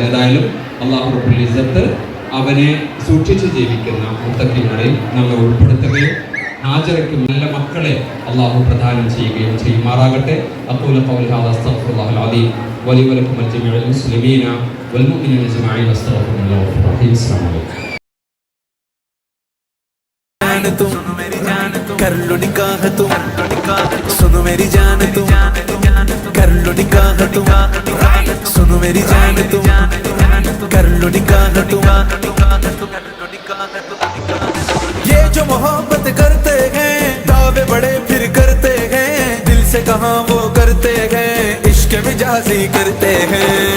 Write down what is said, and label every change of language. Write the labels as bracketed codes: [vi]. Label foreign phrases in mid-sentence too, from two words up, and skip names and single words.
[ml] ഏതായാലും [ar] الله رب العزة [ml] അവനെ സൂക്ഷിച്ച് ജീവിക്കുന്ന മുത്തഖീങ്ങളിൽ നമ്മെ ഉൾപ്പെടുത്തുകയും ഹാജറയ്ക്ക് നല്ല മക്കളെ അള്ളാഹു പ്രദാനം ചെയ്യുകയും ചെയ്യുമാറാകട്ടെ. [ar] أقول قولي هذا أستغفر الله العليم ولي ولكم جميع المسلمين والمؤمنين جميعا أستغفر الله الرحيم. السلام عليكم. [hi] सुनो मेरी जान तुम कर लो निकाह तुम, सुनो मेरी जान तुम कर लो निकाह तुम, सुनो मेरी जान तुम कर लो निकाह तुम। ये जो मोहब्बत करते हैं दावे बड़े फिर करते हैं, दिल से कहाँ वो करते हैं, इश्क मिजाजी करते हैं।